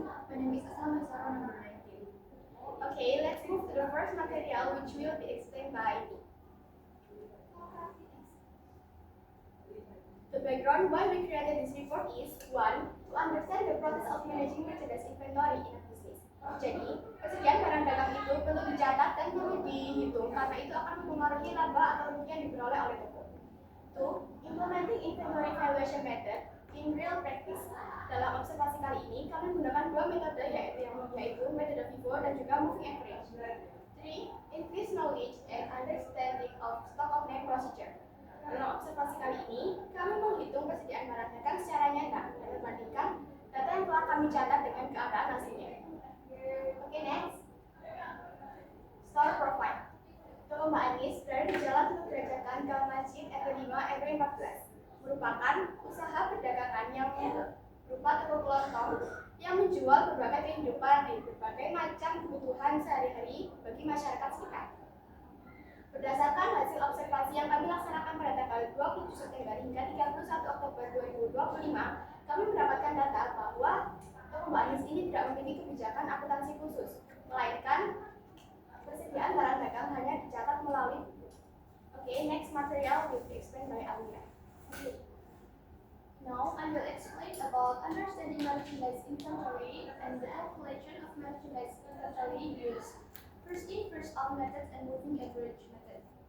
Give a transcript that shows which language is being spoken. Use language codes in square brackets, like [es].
[en] My name is Asma Masaro, number 19. Okay, let's move to the first material, which will be explained by me. The background why we created this report is 1. To understand the process of managing merchandise inventory in a business. [id] Jadi, persediaan barang dagang itu perlu dicatat dan perlu dihitung karena itu akan mempengaruhi laba atau rugi yang diperoleh oleh toko. 2. [en] Implementing inventory valuation method in real practice. [id] Dalam observasi kali ini, kami menggunakan dua metode yaitu metode FIFO dan juga moving average. 3. [en] Increase knowledge and understanding of stock of name procedure. [id] Dalam observasi kali ini, kami menghitung persediaan barang dagang secara nyata dan membandingkan data yang telah kami catat dengan keadaan aslinya. Oke, [en] next. Store profile. [id] Toko Mbak Anis berada di Jalan Teluk Gerajakan, Gang Masjid, RW 5, RW 14. Merupakan usaha perdagangan yang berupa toko kelontong yang menjual berbagai macam kebutuhan sehari-hari bagi masyarakat sekitar. Berdasarkan hasil observasi yang kami laksanakan pada tanggal 27 September hingga 31 Oktober 2025, kami mendapatkan data bahwa toko Mbak Anis ini tidak memiliki kebijakan akuntansi khusus, melainkan persediaan barang dagang hanya dicatat melalui buku. [en] Okay, next material will be explained by Alia. Okay. Now I will explain about understanding merchandise inventory and the calculation of merchandise inventory use. First in, first out method and moving average method.